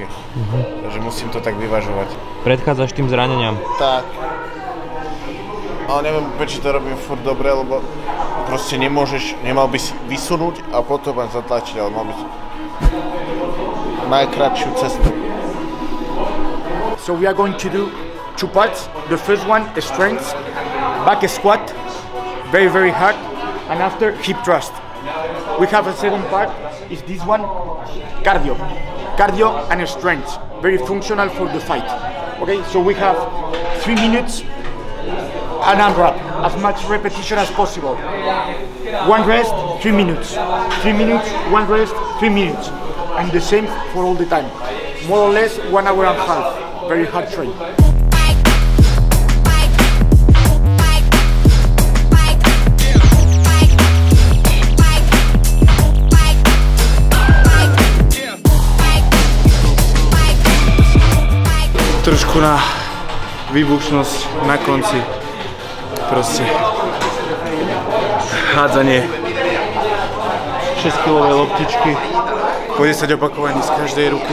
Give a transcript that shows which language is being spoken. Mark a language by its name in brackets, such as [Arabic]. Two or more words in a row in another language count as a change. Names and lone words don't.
[Slovak] Takže musím to tak vyvažovať. Predchádzaš tým zraneniam? Tak. Ale neviem, či to robím furt dobre, lebo proste nemal by si vysunúť a potom len zatlačiť, ale mal by si najkratšiu cestu. [English] So we are going to do 2 parts. The first one is strength, back squat, very, very hard, and after hip thrust. We have a second part, is this one, cardio and strength, very functional for the fight. Okay, so we have 3 minutes and unwrap, as much repetition as possible. 1 rest, 3 minutes, 3 minutes, 1 rest, 3 minutes, and the same for all the time. More or less 1 hour and a half, very hard train. [Slovak] Trošku na výbušnosť na konci, proste hádzanie 6-kilové loptičky po 10 opakovaní z každej ruky.